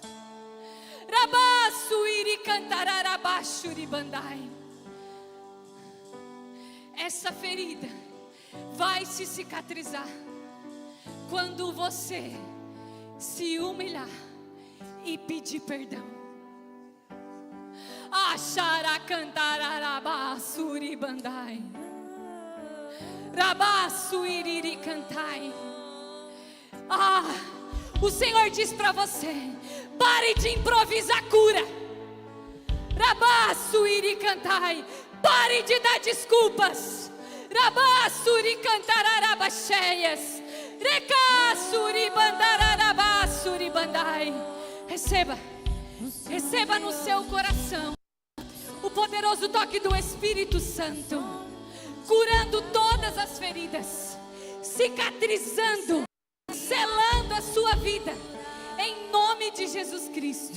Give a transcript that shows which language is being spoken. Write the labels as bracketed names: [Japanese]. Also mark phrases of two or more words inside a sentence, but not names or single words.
[Portuguese] Rabaçuiri cantararabachuri bandai. Essa ferida vai se cicatrizar quando você se humilhar e pedir perdão. Achara cantararabachuri bandai. Rabaçuiri cantai. O Senhor diz para você: pare de improvisar cura. Rabaçuiri cantai. Pare de dar desculpas. Rabaçuri cantararabacheias. Recaçuri bandararabachuri bandai. Receba no seu coração o poderoso toque do Espírito Santo, curando todas as feridas, cicatrizando, selando a sua vida, em nome de Jesus Cristo.